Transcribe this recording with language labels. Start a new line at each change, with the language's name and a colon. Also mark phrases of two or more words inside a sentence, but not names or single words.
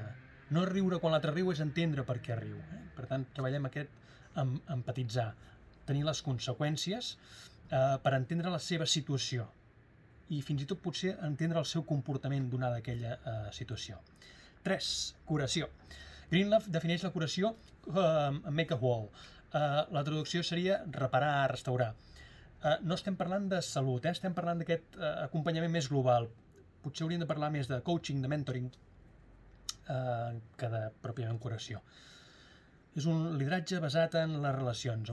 Catalan: No és riure quan l'altre riu, és entendre per què riu. Per tant, treballem aquest empatitzar, tenir les conseqüències per entendre la seva situació i fins i tot potser entendre el seu comportament donada aquella situació. 3. Curació. Greenleaf defineix la curació
English: make a whole.
Catalan: La traducció seria reparar, restaurar. No estem parlant de salut, estem parlant d'aquest acompanyament més global. Potser hauríem de parlar més de coaching, de mentoring, que de pròpiament curació. És un lideratge basat en les relacions.